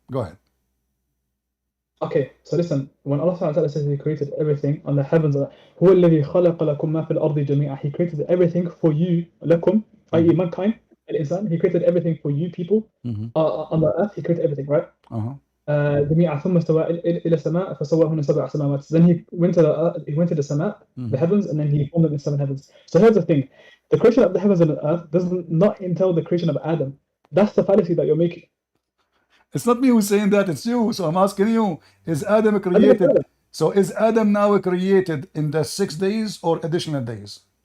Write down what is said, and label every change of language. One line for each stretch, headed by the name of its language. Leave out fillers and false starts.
English: Go ahead. Okay, so listen, when Allah says He created everything on the heavens,
Arabic: هو الذي خلق لكم ما في الأرض جميعا.
English: He created everything for you, لكم, i.e. mankind, الإنسان. He created everything for you people. On the earth, He created everything, right?
Arabic: جميعا ثم استوى إلى السماء فسواهن سبع سماوات.
English: Then He went to the السماء, the heavens, and then He formed them in 7 heavens. So here's the thing: the creation of the heavens and the earth does not entail the creation of Adam. That's the fallacy that you're making. It's not me who's saying that, it's you. So I'm asking you, is Adam created? So is Adam now created in the 6 days or additional days?